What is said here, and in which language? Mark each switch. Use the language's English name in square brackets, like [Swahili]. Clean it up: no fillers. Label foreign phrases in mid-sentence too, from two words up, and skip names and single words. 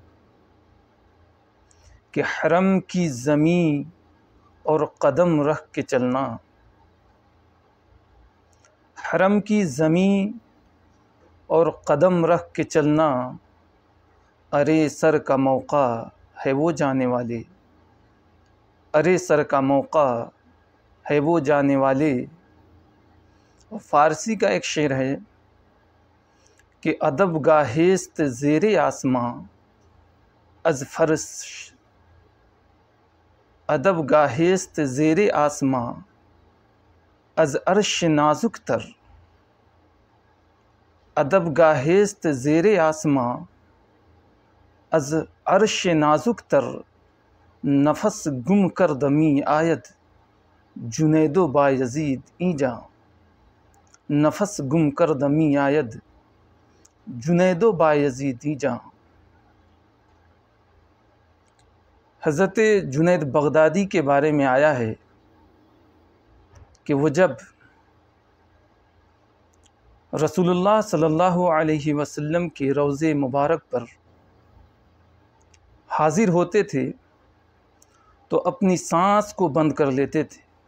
[Urdu] کہ حرم کی زمین اور قدم رکھ کے چلنا، حرم کی زمین اور قدم رکھ کے چلنا، ارے سر کا موقع ہے وہ جانے والے، ارے سر کا موقع ہے وہ جانے والے۔ اور فارسی کا ایک شعر ہے کہ [Persian] ادب گاہست زیر آسماں از فرش، ادب گاہست زیر آسماں از عرش نازک تر، ادب گاہست زیر آسماں از عرش نازک تر، نفس گم کرد می آید جنید و بایزید اینجا، نفس گم کرد می آید جنید و بایزید اینجا۔ [Urdu] حضرت جنید بغدادی کے بارے میں آیا ہے کہ وہ جب رسول اللہ [Arabic] صلی اللہ علیہ وسلم [Urdu] کے روضے مبارک پر حاضر ہوتے تھے تو اپنی سانس کو بند کر لیتے تھے۔